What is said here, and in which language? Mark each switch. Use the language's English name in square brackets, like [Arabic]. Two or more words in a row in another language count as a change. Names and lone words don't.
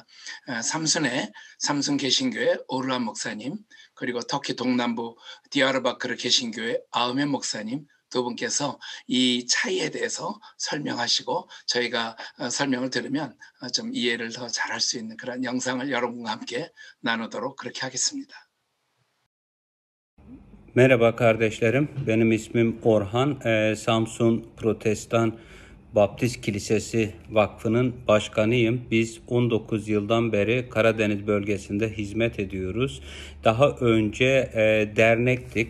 [Korean] 삼순의 삼순 개신교회 오르한 목사님, 그리고 터키 동남부 디야르바크르 개신교회 아흐멧 목사님 두 분께서 이 차이에 대해서 설명하시고 저희가 설명을 들으면 좀 이해를 더 잘할 수 있는 그런 영상을 여러분과 함께 나누도록 그렇게 하겠습니다. [Turkish] Merhaba kardeşlerim, benim ismim Orhan. Samsun Protestan Baptist Kilisesi Vakfı'nın başkanıyım. Biz 19 yıldan beri Karadeniz bölgesinde hizmet ediyoruz. Daha önce dernektik.